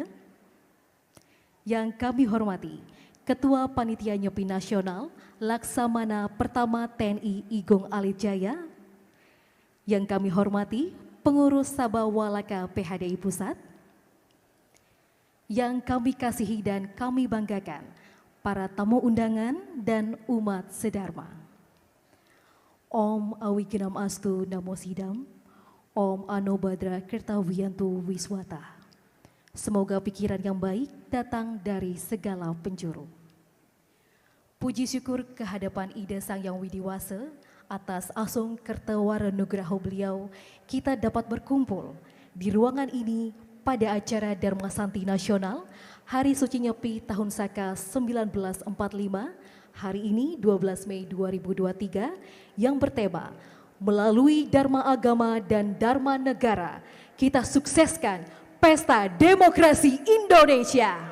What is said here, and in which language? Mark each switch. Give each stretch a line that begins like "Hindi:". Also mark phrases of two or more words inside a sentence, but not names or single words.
Indonesian: Yang kami hormati Ketua Panitia Nyepi Nasional Laksamana Pertama TNI Igong Alijaya. Yang kami hormati Pengurus Sabah Walaka PHDI Pusat. Yang kami kasihi dan kami banggakan para tamu undangan dan umat sedharma.
Sanskrit: Om Awigenam Astu Namo Sidam, Om Anobadra Kertawiyantu Wiswata.
Indonesian: Semoga pikiran yang baik datang dari segala penjuru. Puji syukur kehadapan Ida Sang Yang Widiwasa atas
Balinese: asung kertawara nugraha
Indonesian: beliau, kita dapat berkumpul di ruangan ini pada acara Dharma Santi Nasional Hari Suci Nyepi Tahun Saka 1945, hari ini 12 Mei 2023, yang bertema melalui Dharma Agama dan Dharma Negara, kita sukseskan Pesta Demokrasi Indonesia.